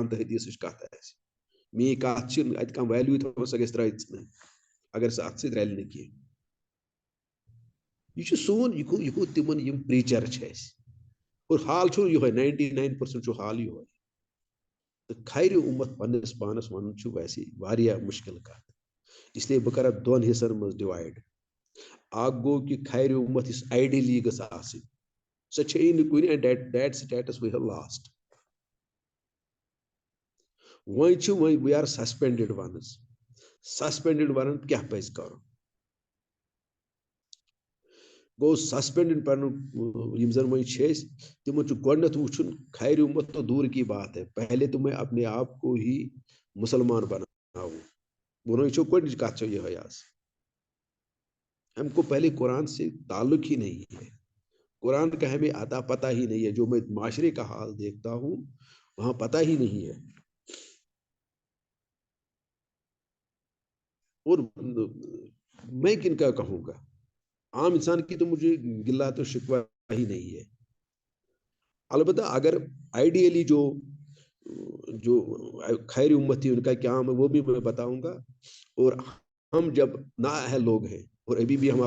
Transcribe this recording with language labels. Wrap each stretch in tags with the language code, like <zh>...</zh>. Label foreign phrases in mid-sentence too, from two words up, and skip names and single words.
<ks>تہٕ حدیٖثٕچ کتھ آسہِ میٲنۍ کتھ چھِنہٕ اتہِ کانٛہہ ویلیوٗ تھاوان سۄ گژھِ ترٛٲیِتھ ژٕنٕنۍ اگر سۄ اتھ سۭتۍ رلہِ نہٕ کینٛہہ یہ چھُ سون یہِ گوٚو تِمن یِم پریٖچر چھِ اسہِ اور حال چھُ یِہوے 99% چھُ حال یِہوے تہٕ خیرِ اُمت پننس پانس ونُن چھُ ویسے واریاہ مُشکل کتھ اسلیے بہٕ کرٕ اتھ دۄن حصن منٛز ڈِوایڈ اکھ گوٚو کہ خیرِ اُمت یُس آیڈیلی گٔژھ آسٕنۍ سۄ چھےٚ نہٕ کُنہِ</ks> <en>and that status we have lost</en> <ks>وۄنۍ چھُ</ks> <en>we are suspended</en> <ks>ونٕز سسپینڈڈ ونن کیٛاہ پزِ کرُن گوٚو سسپینڈڈ پنُن یِم زن وۄنۍ چھِ أسۍ تِمن چھُ گۄڈنٮ۪تھ وٕچھُن خیرِ اُمت</ks> <ur>تو دوٗر کی بات ہے پہلے تمہیں اپنے آپ کو ہی مسلمان بناؤ</ur> <ks>بہٕ وَنو گۄڈنِچ کتھ چھو یِہوے آز</ks> <ur>ہم کو پہلے قرآن سے تعلق ہی نہیں ہے قرآن کا ہمیں اتا پتہ ہی نہیں ہے جو میں معاشرے کا حال دیکھتا ہوں وہاں پتہ ہی نہیں ہے اور میں کن کا کہوں گا عام انسان کی تو مجھے گلہ تو شکوہ ہی نہیں ہے البتہ اگر آئیڈیلی جو خیر امتی ان کا کیا ہے وہ بھی میں بتاؤں گا اور ہم جب نااہل لوگ ہیں اور ابھی بھی ہم</ur>